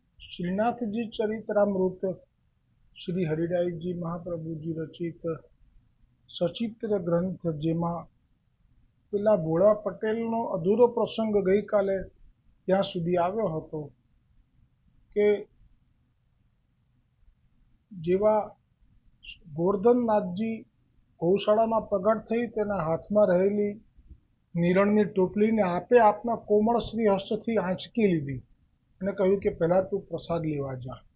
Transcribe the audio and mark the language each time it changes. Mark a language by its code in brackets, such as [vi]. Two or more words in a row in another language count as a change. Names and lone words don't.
[gu] શ્રીનાથજી ચરિત્રામૃત શ્રી હરિરાયજી મહાપ્રભુજી રચિત સચિત્ર ગ્રંથ જેમા પેલા ભોળા પટેલનો અધૂરો પ્રસંગ ગઈકાલે ત્યાં સુધી આવ્યો હતો કે જેવા ગોરધનનાથજી ગૌશાળામાં પ્રગટ થઈ તેના હાથમાં રહેલી નિરણની ટોપલીને આપે આપના કોમળ શ્રી હસ્તથી આંચકી લીધી અને કહ્યું કે પહેલા તું પ્રસાદ લેવા જા.